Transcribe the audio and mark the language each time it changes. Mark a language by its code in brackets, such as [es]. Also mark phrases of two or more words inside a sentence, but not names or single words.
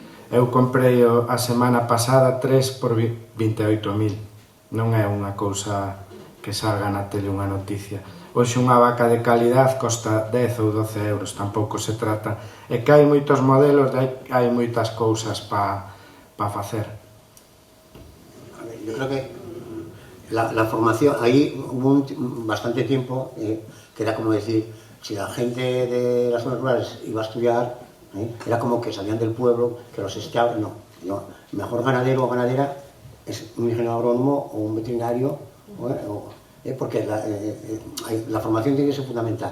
[gl] Eu comprei a semana pasada 3 por 28.000. Non é unha cousa que salga na tele unha noticia. Hoxe unha vaca de calidad costa 10 ou 12 euros, tampouco se trata. É que hai moitos modelos, hai moitas cousas para facer. [es] Yo creo que la formación, ahí hubo bastante tiempo que era como decir, si la gente de las zonas rurales iba a estudiar, era como que salían del pueblo, que los estudiaban, no. Mejor ganadero o ganadera es un ingeniero agrónomo o un veterinario, porque la formación tiene que ser fundamental.